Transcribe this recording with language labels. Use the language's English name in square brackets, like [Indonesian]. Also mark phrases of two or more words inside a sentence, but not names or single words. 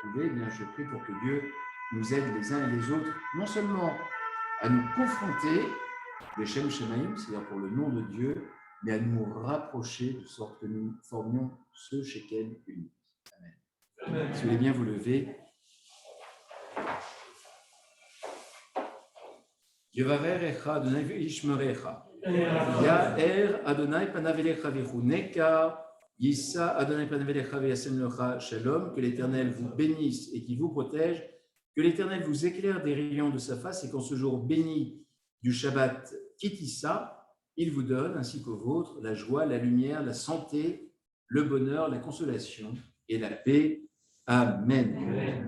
[French] Eh bien, je prie pour que Dieu nous aide les uns et les autres, non seulement à nous confronter, les [Hebrew] שם שמים, [French] c'est-à-dire pour le nom de Dieu, mais à nous rapprocher de sorte que nous formions ce Shekel unique. Amen. Si vous voulez bien vous lever. [Hebrew] יברכך אדוני וישמרך. יאר אדוני פניו אליך ויחנך. ישא אדוני פניו אליך וישם לך שלום. [French] Que l'Éternel vous bénisse et qui vous protège. Que l'Éternel vous éclaire des rayons de sa face et qu'en ce jour béni du [Hebrew] שבת כי תשא, [French] il vous donne, ainsi qu'au vôtre, la joie, la lumière, la santé, le bonheur, la consolation et la paix. Amen.